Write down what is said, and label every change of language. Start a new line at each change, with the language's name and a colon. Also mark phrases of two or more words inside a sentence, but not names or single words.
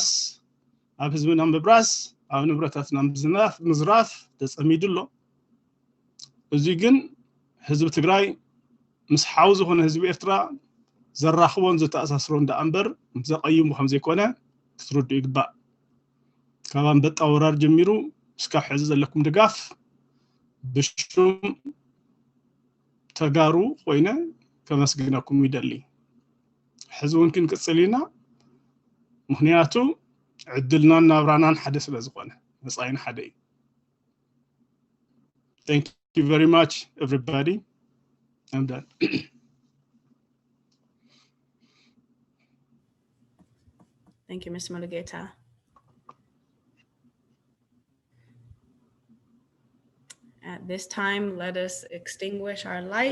Tigrinya: ኣብ ህዝብና ምብራስ ኣብ ንብረታትና ምዝራፍ ተፀሚዱ ኣሎ እዚ ግን ህዝቢ ትግራይ ምስ ሓው ዝኾነ ህዝቢ ኤርትራ ዘራኽቦን ዘተኣሳስሮን ዳኣምበር ዘቐይሙ ከም ዘይኮነ ክትርድኡ ይግባእ ካብ አንበጣ ወራር ጀሚሩ እስካብ ሕዚ ዘለኩም ድጋፍ ብሽም ተጋሩ ኮይነ ከመስግነኩም ይደሊ ሕዚ እውን ክንቅፅል ኢና ምክንያቱ ዕድልናን ናብራናን ሓደ ስለ ዝኾነ መጻኢና ሓደ እዩ
English: Thank you very much everybody I'm done Thank you, Mr. Mulugeta. At this time, let us extinguish our lights.